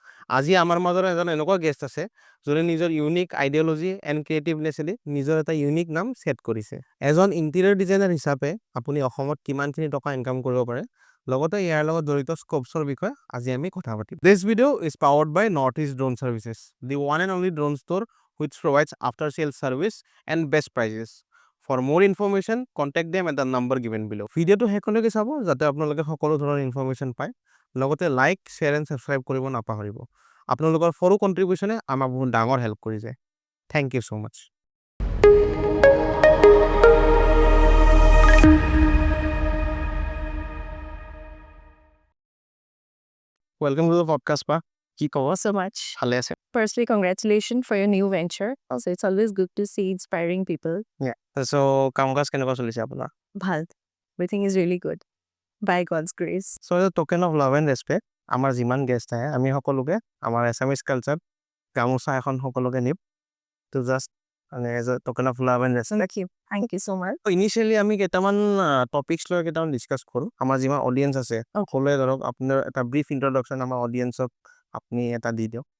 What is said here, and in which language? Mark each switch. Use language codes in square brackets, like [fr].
[as] আজি আমাৰ মাজত এজন এনেকুৱা গেষ্ট আছে যোনে নিজৰ ইউনিক আইডিঅলজি এণ্ড ক্ৰিয়েটিভনেছেদি নিজৰ এটা ইউনিক নাম ছেট কৰিছে এজন ইণ্টেৰিয়ৰ ডিজাইনাৰ হিচাপে আপুনি অসমত কিমানখিনি টকা ইনকাম কৰিব পাৰে লগতে ইয়াৰ লগত জড়িত স্কোপছৰ বিষয়ে আজি আমি কথা পাতিম [en] This video' is powered by North East Drone Services the one and only drone store which provides after sales service and best prices. For more information, contact them at the number given below. [as] ভিডিঅ'টো শেষলৈকে চাব যাতে আপোনালোকে সকলো ধৰণৰ information পায় লগতে like share and subscribe কৰিব নাপাহৰিব আপোনালোকৰ সৰু কণ্ট্ৰিবিউশ্যনে আমাক বহুত ডাঙৰ হেল্প কৰি যায় [en] thank you so' much welcome to the podcast [as] পা কি ক'ব [en] so much [as] ভালে আছে [en] firstly congratulations for your new venture also it's always good to see inspiring people [as] চ' কাম কাজ কেনেকুৱা চলিছে আপোনাৰ bhal [en] everything is really good by God's grace [as] so [en] as a token of love and respect [as] আমাৰ যিমান guest আহে আমি সকলোকে আমাৰ এছামিজ কালচাৰ গামোচা এখন সকলোকে নিম টু জাষ্ট মানে as a token of love and respect [en] thank you so much [as] initially আমি কেইটামান টপিকছ লৈ কেইটামান ডিছকাছ কৰোঁ আমাৰ যিমান অডিয়েঞ্চ আছে সকলোৱে ধৰক আপোনাৰ এটা ব্ৰিফ ইন্ট্ৰডাকশ্যন আমাৰ অডিয়েঞ্চক আপুনি এটা দি দিয়ক